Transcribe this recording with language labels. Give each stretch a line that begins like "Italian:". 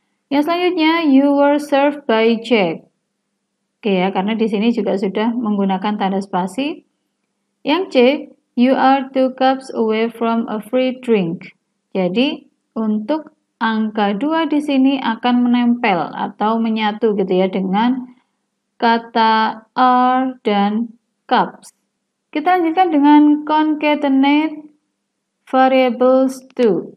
Indonesian: Yang selanjutnya,
English: you were served by Jack.
Indonesian: Oke ya, karena di sini juga sudah menggunakan tanda spasi. Yang C,
English: you are 2 cups away from a free drink.
Indonesian: Jadi, untuk angka 2 di sini akan menempel atau menyatu gitu ya dengan kata are dan cups. Kita lanjutkan dengan
English: concatenate variables to.